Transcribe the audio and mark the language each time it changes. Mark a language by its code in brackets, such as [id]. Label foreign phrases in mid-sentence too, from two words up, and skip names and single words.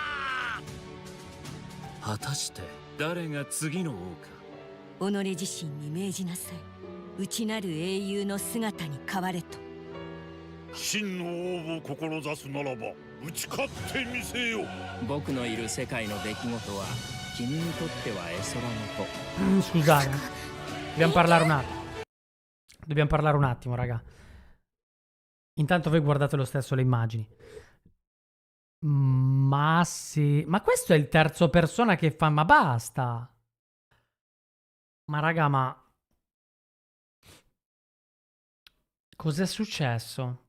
[ja] 果たして誰が次の王か。己自身に命じなさい。内なる英雄の姿に変われと。真の王を志すならば打ち勝ってみせよ。僕のいる世界の出来事は君にとっては絵空の子。 [it] Scusate, dobbiamo parlare un attimo. Dobbiamo parlare un attimo, raga. Intanto voi guardate lo stesso le immagini. Ma sì. Ma questo è il terzo persona che fa. Ma basta. Ma raga, ma cos'è successo?